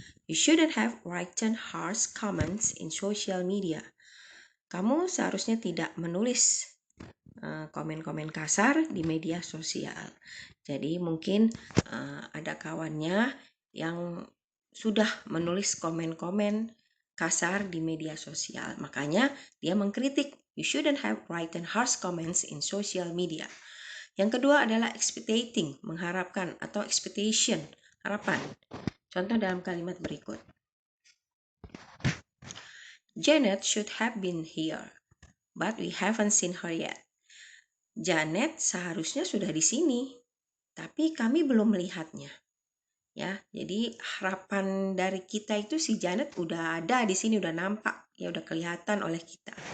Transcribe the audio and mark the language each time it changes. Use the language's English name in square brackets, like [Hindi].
[English] You shouldn't have written harsh comments in social media. [Indonesian] Kamu seharusnya tidak menulis komen-komen kasar di media sosial. Jadi mungkin ada kawannya yang sudah menulis komen-komen kasar di media sosial. Makanya dia mengkritik, [English] you shouldn't have written harsh comments in social media. [Indonesian] Yang kedua adalah expectating, mengharapkan, atau expectation, harapan. Contoh dalam kalimat berikut. [English] Janet should have been here, but we haven't seen her yet. [Indonesian] Janet seharusnya sudah di sini, tapi kami belum melihatnya. Ya, jadi harapan dari kita itu si Janet udah ada di sini, udah nampak, ya udah kelihatan oleh kita.